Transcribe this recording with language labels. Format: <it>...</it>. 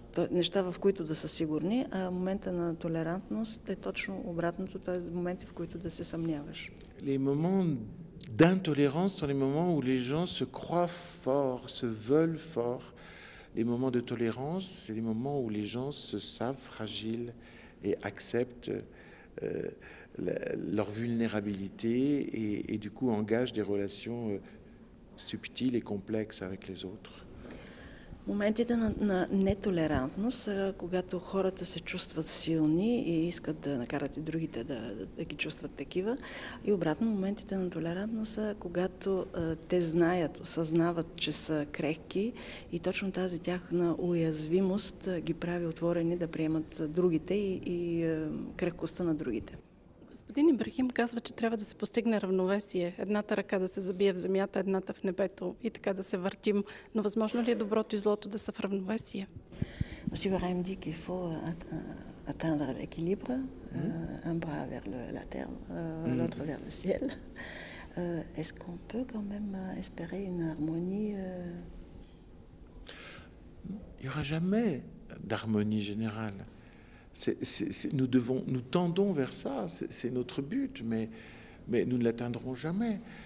<bg>Неща, в които да са сигурни, а момента на толерантност е точно обратното, т.е. моменти, в които да се съмняваш.</bg> <fr>Les moments d'intolérance sont les moments où les gens se croient forts, se veulent forts. Les moments de tolérance, c'est les moments où les gens se savent fragiles et acceptent leur vulnérabilité et du coup engagent des relations subtiles et complexes avec les autres.</fr> <bg>Моментите на нетолерантност са когато хората се чувстват силни и искат да накарат и другите да ги чувстват такива. И обратно, моментите на толерантност са когато те знаят, осъзнават, че са крехки и точно тази тяхна уязвимост ги прави отворени да приемат другите и крехкостта на другите. Господин Ибрахим казва, че трябва да се постигне равновесие. Едната ръка да се забие в земята, едната в небето и така да се въртим. Но възможно ли е доброто и злото да са в равновесие?</bg> <fr>Monsieur Ibrahim dit qu'il faut atteindre l'équilibre, un bras vers la terre, l'autre vers le ciel. Est-ce qu'on peut quand même espérer une harmonie? Il n'y aura jamais d'harmonie générale. Nous tendons vers ça, c'est notre but, mais nous ne l'atteindrons jamais.</fr>